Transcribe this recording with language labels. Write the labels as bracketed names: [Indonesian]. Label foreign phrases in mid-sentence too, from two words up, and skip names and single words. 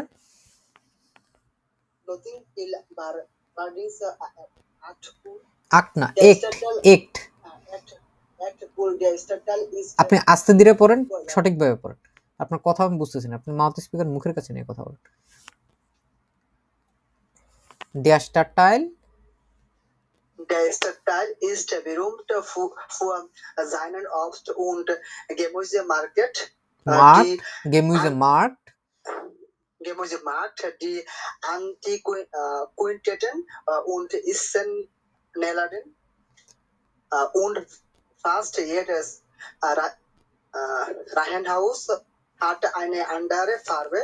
[Bangla] Clothing till Bardis আক্ট না, একট। আপনি আস্তে ধীরে পড়েন, সঠিকভাবে পড়েন, আপনার কথা আমি বুঝতেছি না, আপনি [English] mouth speaker [Bangla] মুখের কাছে নিয়ে কথা বলেন। [German] Der Stadtteil ist berühmt für seinen Obst und Gemüsemarkt. Gemüsemarkt, die Antiquitäten und Essenläden und fast jedes Reihenhaus hat eine andere Farbe.